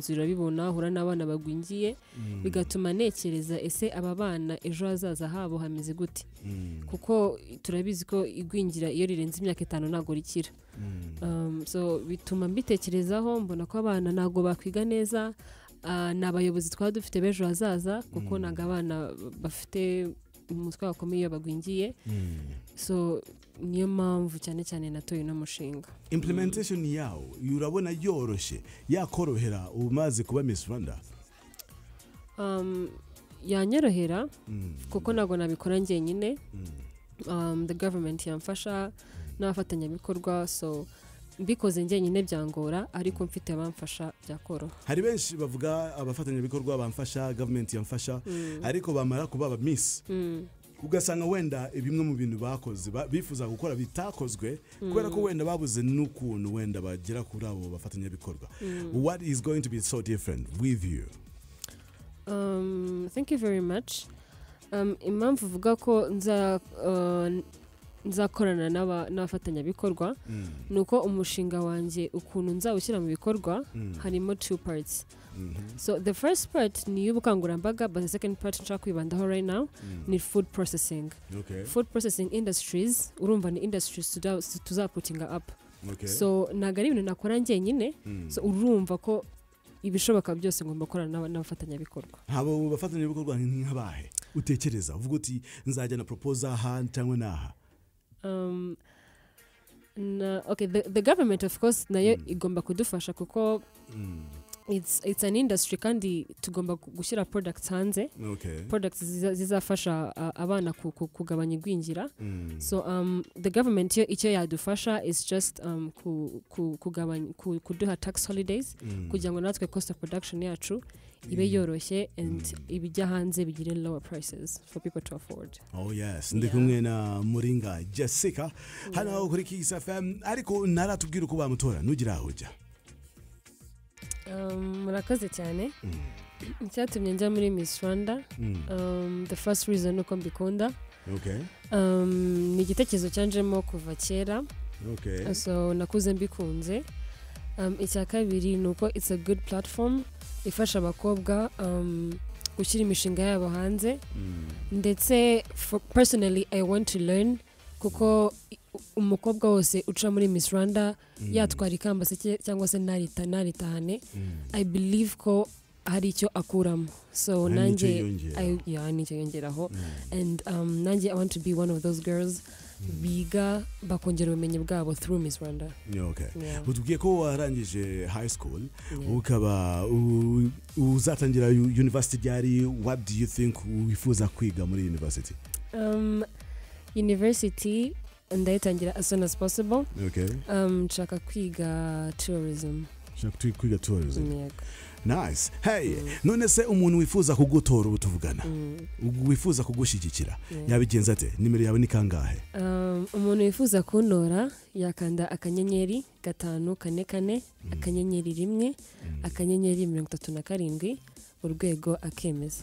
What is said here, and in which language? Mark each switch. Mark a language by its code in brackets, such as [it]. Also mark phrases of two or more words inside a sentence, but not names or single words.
[rw] nzira bibona hura n'abana bagwingiye bigatuma nekereza ese aba bana ejo hazaza habo hameze gute kuko turabizi ko igwingira iyo rirenze imyaka 5 ntago rikira so bituma mbitekerezaho mbona ko abana ntago bakwiga neza n'abayobozi twaba dufite bejo hazaza kuko naga abana bafite umutwe wakomeye iyo bagwingiye so niyo mpamvu cyane cyane natoye no mushinga implementation yawo urabona yoroshe yakorohera umaze kuba Miss Rwanda yanyorohera kuko nago nabikora njyenyine [en] the government [rw] yamfasha n'abafatanyabikorwa so mbikoze njyenyine byangora ariko mfite abamfasha byakoro hari benshi bavuga abafatanyabikorwa bamfasha government yamfasha ariko bamara kuba Miss ugasanga wenda bimwe mu bintu bakoze bifuza gukora bitakozwe kubera ko wenda babuze n'ukuntu wenda bagera kuri abo bafatanyabikorwa [en] what is going to be so different with you thank you very much [rw] impamvu uvuga ko nzakorana n'abafatanyabikorwa nuko umushinga wanjye ukuntu nzawushyira mu bikorwa harimo 2 [en] parts so the first part [rw] ni y'ubukangurambaga [en] but the second part [rw] nshaka kwibandaho [en] right now [rw] ni [en] food processing food processing industries [rw] urumva ni industries tuzaputinga up so ntago ari ibintu nakora njyenyine so urumva ko ibishoboka byose ngomba gukorana n'abafatanyabikorwa habo bafatanyabikorwa nk'abahe utekereza uvuga uti nzajya na proposal aha cyangwa naha [en] okay the government of course [rw] nayo igomba kudufasha kuko [en] it's an industry [rw] kandi tugomba gushyira [en] products hanze products [rw] zizafasha abana kugabanya igwingira [en] so the government [rw] icyo yadufasha [en] is just [rw] kugabanya kuduha [en] tax holidays [rw] kugira ngo natwe [en] cost of production [rw] yacu ibe yoroshye [en] and [rw] ibijya hanze bigire [en] lower prices for people to afford. Oh yes, [rw] ndi kumwe na Muringa Jessica hano kuri Kiss FM ariko naratubwira uko bamutora nugira ahujya. Murakoze cyane. Cyatumye njya muri Miss Rwanda. [en] The first reason [rw] uko mbikunda. Okay. Ni igitekerezo cyanjemo kuva kera. Okay. So nakuze mbikunze. Icya kabiri nuko [en] it's a good platform [rw] ifasha abakobwa gushyira imishinga yabo hanze ndetse [en] personally I want to learn [rw] kuko umukobwa wose uca muri Miss Rwanda yatwara ikamba se cyangwa se naritahane [en] I believe [rw] ko hari icyo akuramo so nanjye nicyo yongeraho and nanjye [en] I want to be one of those girls [rw] biga bakongera ubumenyi bwabo through Miss Rwanda. Okay. Utubwiye ko warangije [en] high school [rw] ukaba uzatangira university yari [en] what do you think [rw] wifuza kwiga muri university? [en] University ndayitangira as soon as possible. Okay. [rw] Nshaka kwiga tourism. Nshaka kwiga tourism. Yeah. Nice. Hey, none se umuntu wifuza kugutora ubutuvugana. Wifuza kugushigikira. Yabigenza ate? Nimero yawe ni kangahe? Umuntu wifuza kuntora yakanda akanyenyeri 544 akanyenyeri 1 akanyenyeri 37 urwego akemeza.